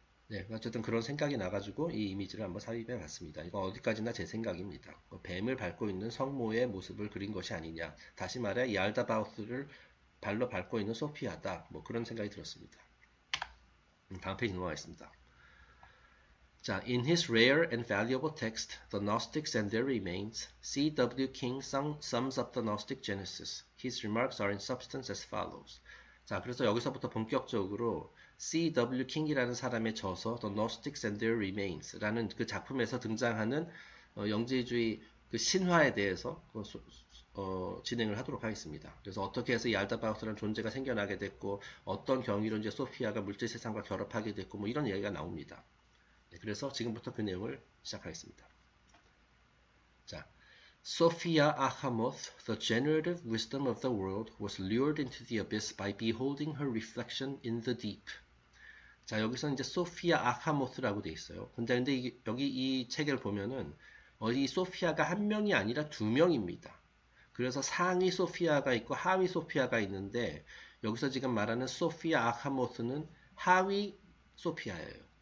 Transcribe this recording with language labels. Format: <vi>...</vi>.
<ko>네, 어쨌든 그런 생각이 나가지고 이 이미지를 한번 삽입해 봤습니다. 이거 어디까지나 제 생각입니다. 뱀을 밟고 있는 성모의 모습을 그린 것이 아니냐. 다시 말해 얄다바오스를 발로 밟고 있는 소피아다. 뭐 그런 생각이 들었습니다. 다음 페이지 넘어가겠습니다. 자,</ko> <en>in his rare and valuable text, The Gnostics and Their Remains, C.W. King sums up the Gnostic Genesis. His remarks are in substance as follows.</en> <ko>자, 그래서 여기서부터 본격적으로 C.W. 킹이라는 사람의 저서 The Gnostics and Their Remains라는 그 작품에서 등장하는 영지주의 그 신화에 대해서 진행을 하도록 하겠습니다. 그래서 어떻게 해서 이 알다바우스라는 존재가 생겨나게 됐고 어떤 경위로 이제 소피아가 물질 세상과 결합하게 됐고 뭐 이런 이야기가 나옵니다. 네, 그래서 지금부터 그 내용을 시작하겠습니다. 자,</ko> <en>Sophia Achamoth, the generative wisdom of the world, was lured into the abyss by beholding her reflection in the deep.</en> <ko>자, 여기서 이제 소피아 아카모스라고 돼 있어요. 근데 여기 이 책을 보면은 이 소피아가 한 명이 아니라 두 명입니다. 그래서 상위 소피아가 있고 하위 소피아가 있는데 여기서 지금 말하는 소피아 아카모스는 하위 소피아예요.</ko>